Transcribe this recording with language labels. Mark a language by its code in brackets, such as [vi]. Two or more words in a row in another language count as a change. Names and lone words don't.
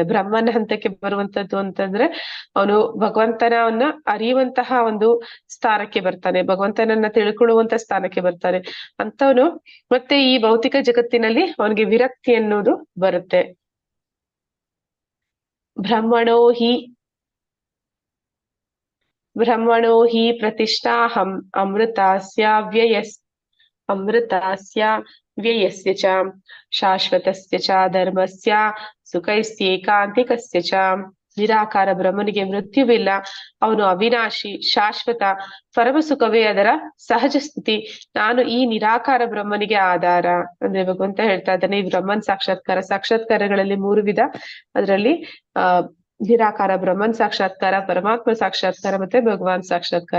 [kn] ಬ್ರಹ್ಮನ್ ಹಂತಕ್ಕೆ ಬರುವಂತದ್ದು ಅಂತಂದ್ರೆ ಅವನು ಭಗವಂತನವನ್ನ ಅರಿಯುವಂತಹ ಒಂದು ಸ್ಥಾನಕ್ಕೆ ಬರ್ತಾನೆ, ಭಗವಂತನನ್ನ ತಿಳ್ಕೊಳ್ಳುವಂತ ಸ್ಥಾನಕ್ಕೆ ಬರ್ತಾನೆ ಅಂತವನು. ಮತ್ತೆ ಈ ಭೌತಿಕ ಜಗತ್ತಿನಲ್ಲಿ ಅವನಿಗೆ ವಿರಕ್ತಿ ಅನ್ನೋದು ಬರುತ್ತೆ. [sa] ಬ್ರಹ್ಮಣೋ ಹಿ ಪ್ರತಿಷ್ಠಾಹಂ ಅಮೃತಸ್ಯ ವ್ಯಯಸ್ಯ ಚ ಶಾಶ್ವತಸ್ಯ ಚ ಧರ್ಮಸ್ಯ ಸುಖೈಸ್ಯೇಕಾಂತಿಕಸ್ಯ ಚ. [kn] ನಿರಾಕಾರ ಬ್ರಹ್ಮನಿಗೆ ಮೃತ್ಯುವಿಲ್ಲ, ಅವನು ಅವಿನಾಶಿ, ಶಾಶ್ವತ, ಪರಮ ಸುಖವೇ ಅದರ ಸಹಜ ಸ್ಥಿತಿ. ನಾನು ಈ ನಿರಾಕಾರ ಬ್ರಹ್ಮನಿಗೆ ಆಧಾರ. ಅಂದ್ರೆ ಭಗವಂತ ಹೇಳ್ತಾ ಇದ್ದಾನೆ, ಈ ಬ್ರಹ್ಮನ್ ಸಾಕ್ಷಾತ್ಕಾರಗಳಲ್ಲಿ 3 ವಿಧ. ಅದರಲ್ಲಿ ನಿರಾಕಾರ ಬ್ರಹ್ಮನ್ ಸಾಕ್ಷಾತ್ಕಾರ, ಪರಮಾತ್ಮ ಸಾಕ್ಷಾತ್ಕಾರ, ಮತ್ತೆ ಭಗವಾನ್ ಸಾಕ್ಷಾತ್ಕಾರ.